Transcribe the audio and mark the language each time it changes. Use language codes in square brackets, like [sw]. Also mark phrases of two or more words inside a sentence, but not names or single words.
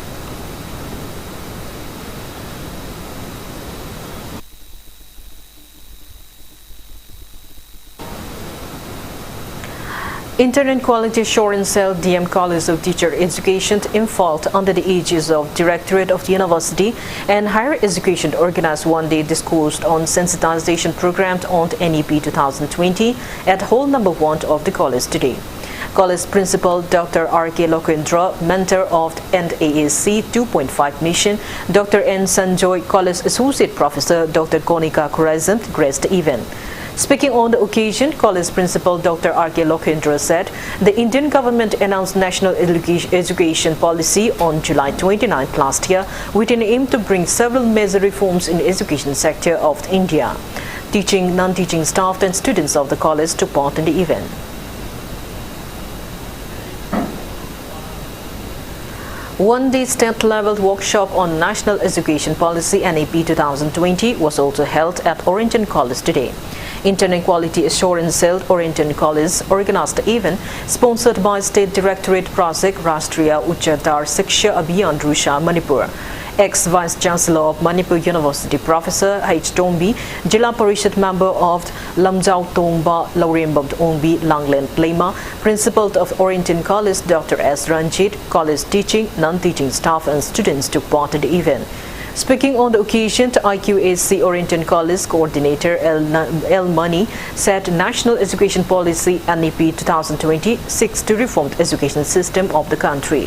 [en] Internet Quality Assurance Cell DM College of Teacher Education Imphal under the aegis of Directorate of the University and Higher Education organized one-day discourse on sensitization program on NEP 2020 at Hall No. 1 of the college today. College Principal Dr. R.K. Lokendra, mentor of NAAC 2.5 mission, Dr. N. Sanjoy, College Associate Professor Dr. Konika Kurazam graced the event. Speaking on the occasion, College Principal Dr. R.K. Lokendra said the Indian government announced national education policy on July 29 last year with an aim to bring several major reforms in the education sector of India. Teaching, non-teaching staff and students of the college took part in the event. One-day state-level workshop on National Education Policy NEP 2020 was also held at Orrington College today. Internet Quality Assurance Cell Orrington College organized the event, sponsored by State Directorate Project Rashtriya Uchchatar Shiksha Abhiyan Rusha, Manipur. Ex-Vice Chancellor of Manipur University Professor H. Tombi, Jilla Parishad member of Lamjau Tongba Laurembab Ongbi Langlen Plema, Principal of Orrington College Dr. S. Ranjit, college teaching, non-teaching staff and students took part in the event. Speaking on the occasion, IQAC Orrington College Coordinator L. Money said National Education Policy NEP 2020 seeks to reform the education system of the country.